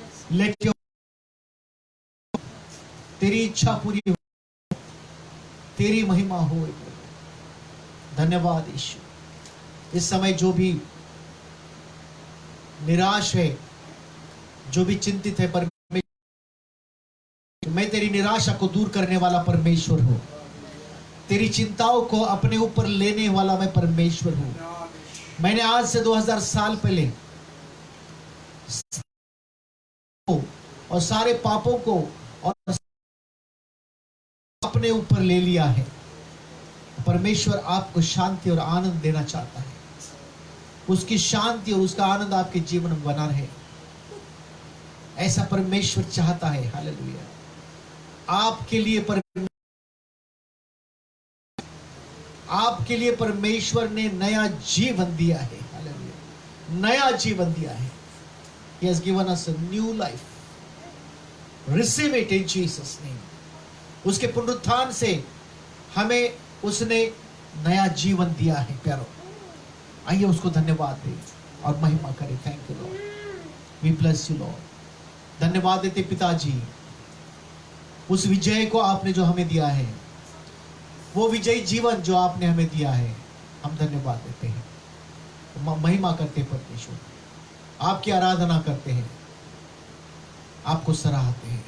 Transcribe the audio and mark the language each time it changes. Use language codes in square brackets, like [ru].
[en] Let your [hi] तेरी इच्छा पूरी हो, तेरी महिमा हो। धन्यवाद यीशु। इस समय जो भी निराश है, जो भी चिंतित है, परमेश्वर, मैं तेरी निराशा को दूर करने वाला परमेश्वर हूं। तेरी चिंताओं को अपने ऊपर लेने वाला मैं परमेश्वर हूं। मैंने आज से 2000 साल पहले और सारे पापों को और अपने ऊपर ले लिया है। परमेश्वर आपको शांति और आनंद देना चाहता है। उसकी शांति और उसका आनंद आपके जीवन में बना रहे, ऐसा परमेश्वर चाहता है। हालेलुया। आपके लिए परमेश्वर ने नया जीवन दिया है। हालेलुया। नया जीवन दिया है। [en] He has given us a new life. Receive it in Jesus name. [hi] उसके पुनरुत्थान से हमें उसने नया जीवन दिया है प्यारो। आइए उसको धन्यवाद दें और महिमा करें। [en] Thank you lord, we bless you lord. [hi] धन्यवाद देते पिताजी, उस विजय को आपने जो हमें दिया है, वो विजयी जीवन जो आपने हमें दिया है, हम धन्यवाद देते हैं, महिमा करते परमेश्वर, आपकी आराधना करते हैं, आपको सराहते हैं।